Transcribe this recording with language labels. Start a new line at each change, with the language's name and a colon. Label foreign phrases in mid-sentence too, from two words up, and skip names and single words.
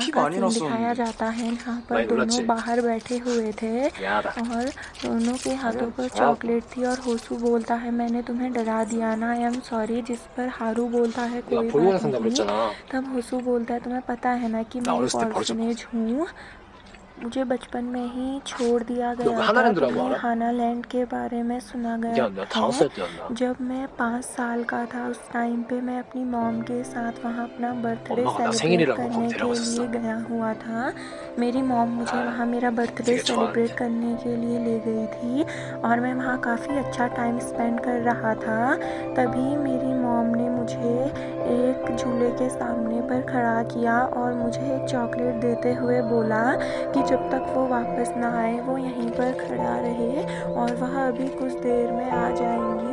Korean: 피
Hindi: का
Korean: 많이
Hindi: सीन दिखाया
Korean: 났었는데.
Hindi: जाता है जहाँ पर
Korean: 많이
Hindi: दोनों
Korean: 놀랐지?
Hindi: बाहर बैठे हुए थे
Korean: 미안하다.
Hindi: और दोनों के हाथों पर
Korean: 어,
Hindi: चॉकलेट थी। और होसू बोलता है, मैंने तुम्हें डरा दिया ना,
English: I am sorry.
Hindi: जिस पर हारू बोलता है,
Korean: 내가
Hindi: कोई
Korean: 볼링장
Hindi: बात
Korean: 산다고
Hindi: नहीं।
Korean: 그랬잖아.
Hindi: तब होसू बोलता है, तुम्हें पता है ना कि
Korean: 나
Hindi: मैं एक
Korean: 어렸을 때 버려졌거든.
Hindi: ऑर्फनेज हूँ, मुझे बचपन में ही छोड़ दिया
Korean: 너 그
Hindi: गया था।
Korean: 하나랜드라고
Hindi: तुम्हें
Korean: 알아?
Hindi: हाना लैंड के बारे में सुना
Korean: 이게
Hindi: गया
Korean: 내가
Hindi: है।
Korean: 5살 때였나?
Hindi: जब मैं 5 साल का था उस टाइम पे मैं अपनी मॉम के साथ वहाँ अपना बर्थडे
Korean: 엄마가 나
Hindi: सेलिब्रेट
Korean: 생일이라고 거기
Hindi: करने के लिए
Korean: 데려갔었어.
Hindi: गया हुआ था। मेरी मॉम मुझे वहाँ मेरा बर्थडे
Korean: 되게
Hindi: सेलिब्रेट
Korean: 좋아하는데.
Hindi: करने के लिए ले गई थी और मैं वहाँ काफ़ी अच्छा
English: time spend
Hindi: कर रहा था। तभी मेरी मॉम ने मुझे एक झूले के सामने पर खड़ा किया और मुझे एक चॉकलेट देते हुए बोला कि जब तक वो वापस ना आए वो यहीं पर खड़ा रहे और वह अभी कुछ देर में आ जाएंगी।